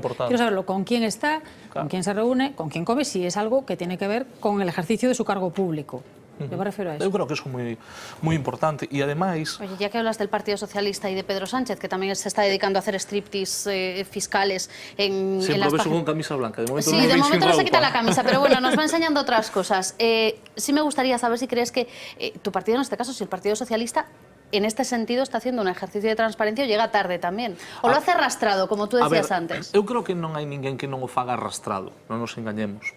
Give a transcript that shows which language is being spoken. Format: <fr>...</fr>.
<es>Quiero saberlo con quién está, con quién se reúne, con quién come, si es algo que tiene que ver con el ejercicio de su cargo público. Yo me refiero a eso.</es> <gl>Eu creo que eso é moi importante e ademais...</gl> <es>Oye, ya que hablas del Partido Socialista y de Pedro Sánchez, que también se está dedicando a hacer striptease fiscales en Siempre las lo ves con camisa blanca. De momento sí, de momento no se quita la camisa, pero bueno, nos va enseñando otras cosas. Sí me gustaría saber si crees que tu partido, en este caso, si el Partido Socialista, en este sentido, está haciendo un ejercicio de transparencia o llega tarde tamén. O lo hace arrastrado, como tú decías antes.</es> <gl>Eu creo que non hai ninguén que non o faga arrastrado, non nos engañemos.</gl>